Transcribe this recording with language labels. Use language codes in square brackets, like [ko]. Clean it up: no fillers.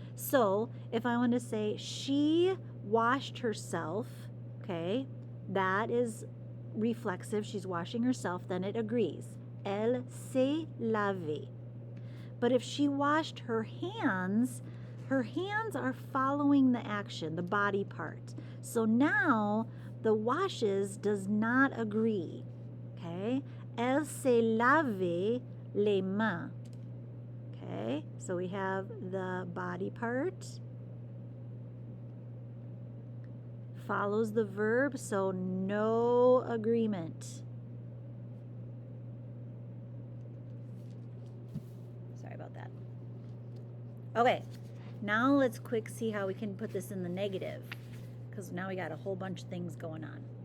[en] So if I want to say she washed herself, okay, that is reflexive, she's washing herself, then it agrees. [fr] Elle s'est lavée. [en] But if she washed her hands are following the action, the body part. So now the washes does not agree, okay? [fr] Elle s'est lavée les mains. [en] Okay, so we have the body part follows the verb, so no agreement. Sorry about that. Okay, now let's quick see how we can put this in the negative, because now we got a whole bunch of things going on.